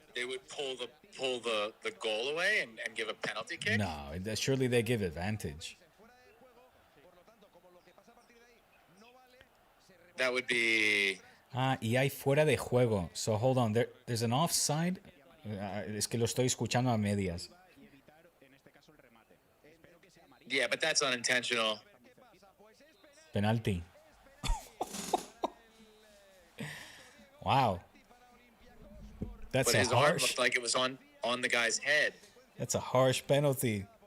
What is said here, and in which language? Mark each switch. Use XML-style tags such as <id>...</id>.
<en>They would pull the goal away and give a penalty kick? No, surely they give advantage. That would be...</en> <es>Y hay fuera de juego.</es> <en>So hold on, there's an offside.</en> <es>Es que lo estoy escuchando a medias.</es> <en>Yeah, but that's unintentional. Penalty. Wow. That's but his arm looked like it was on the guy's head. That's a harsh penalty.</en>